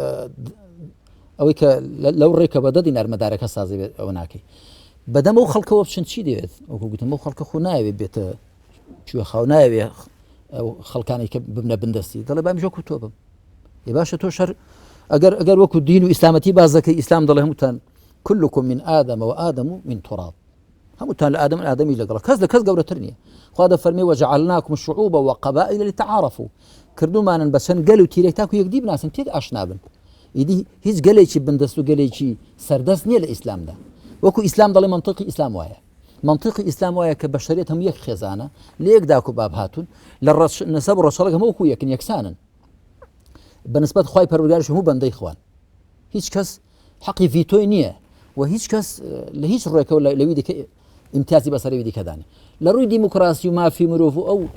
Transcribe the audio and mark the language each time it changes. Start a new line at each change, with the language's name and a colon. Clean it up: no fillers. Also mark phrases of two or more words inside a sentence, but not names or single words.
Central Kurdish: ئەوەی کە لەو ڕێکە بە 10 دینار مەدارەکە سازی بێت ئەوە ناکەی بەدەم ئەو خەڵکەوە بچن چی دەوێت ئەوکو گوتم ئەو خەڵکە خۆ ناوێت بێتە کوێ خاو ناوێ ئەو خەڵکانی کە ببنە بندستی دەڵێ بامیژۆکو تۆ بم ێ باشە تۆ شەر ئەگەر وەکو دین و ئیسلامەتی باز دەکەی ئیسلام دەڵێ هەمووتان
Arabic: كلكم من آدم وآدم من تراب
Central Kurdish: هەمووتان لە ئادەمی لەگەڵ کەس لە کەس گەورەتر نییە خوا دەفەرمێ
Arabic: وجعلناكم شعوبا وقبائل لتعارفوا
Central Kurdish: کردومانن بە چەند گەل و تیرێک تاکو یەکدی بناسن تێک ئاشنا بن ئیدی هیچ گەلێکی بندەست و گەلێکی سەردەست نییە لە ئیسلامدا وەکو ئیسلام دەڵێ منطقی ئیسلام وایە منطقی ئیسلام وایە کە بەشەریەت هەموو یەک خێزانە لە یەک داک و باب هاتوون لە نەسەب و ڕەشەڵک هەموو وەکو یەکن یەکسانن بەنسبەت خوای پەروەردگاریش هەموو بەندەی خوان هیچ کەس حەقی ڤیتۆی نییە و هیچ کەس لە هیچ ڕێکەوە لەوی دیکە امتیازی بەسەرەوی دیکەدانی لە ڕووی دیموکراسی و مافی مرۆڤ و ئەو